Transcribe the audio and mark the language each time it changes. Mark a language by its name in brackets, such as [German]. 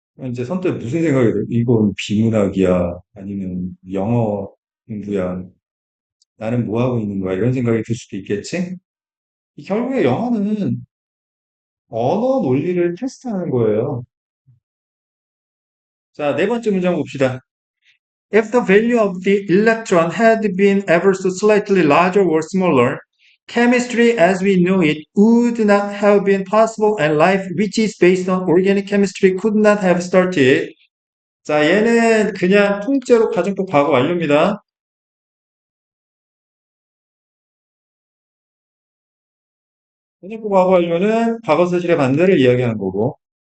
[Korean] 이제 선뜻 무슨 생각이 들어? 이건 비문학이야? 아니면 영어 공부야? 나는 뭐 하고 있는 거야? 이런 생각이 들 수도 있겠지? 결국에 영어는 언어 논리를 테스트하는 거예요. 자, 네 번째 문장 봅시다. [English] If the value of the electron had been ever so slightly larger or smaller, chemistry as we know it would not have been possible and life which is based on organic chemistry could not have started. [Korean] 자, 얘는 그냥 통째로 가정법 과거 완료입니다. 가정법 과거 완료는 과거 사실의 반대를 이야기하는 거고.